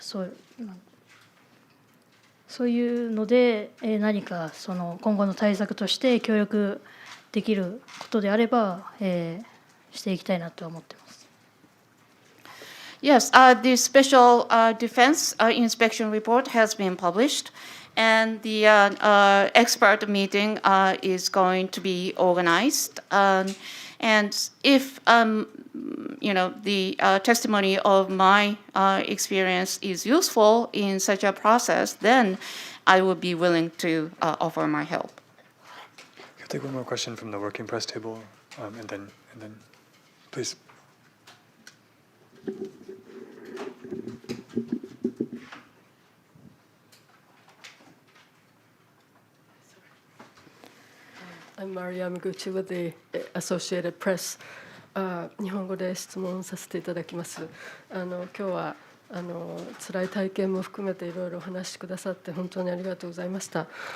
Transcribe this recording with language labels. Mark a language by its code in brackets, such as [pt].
[ja] そういうので何か今後の対策として協力できることであれば、していきたいなと思ってます。 [en] Yes, the special defense inspection report has been published, and the expert meeting is going to be organized. And if the testimony of my experience is useful in such a process, then I would be willing to offer my help. I'll take one more question from the working press table, and then please. I'm Mariam Gucci with the Associated Press. [ja] 日本語で質問させていただきます。今日は辛い体験も含めていろいろお話しくださって本当にありがとうございました。